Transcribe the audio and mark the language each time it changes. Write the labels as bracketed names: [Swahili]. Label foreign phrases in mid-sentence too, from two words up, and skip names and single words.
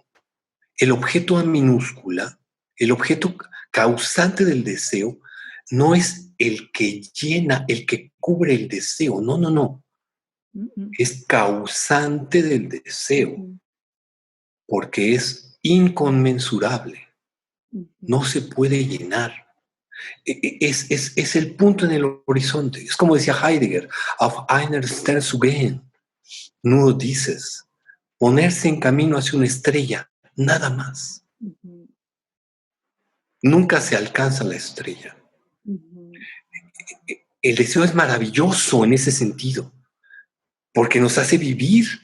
[Spanish] El objeto A minúscula, el objeto causante del deseo, no es el que llena, el que cubre el deseo. No, no, no. Es causante del deseo, porque es inconmensurable. No se puede llenar. Es el punto en el horizonte. Es como decía Heidegger, [German] auf einer Stern zu gehen. [Spanish] No dices, ponerse en camino hacia una estrella, nada más. Nunca se alcanza la estrella. El deseo es maravilloso en ese sentido, porque nos hace vivir.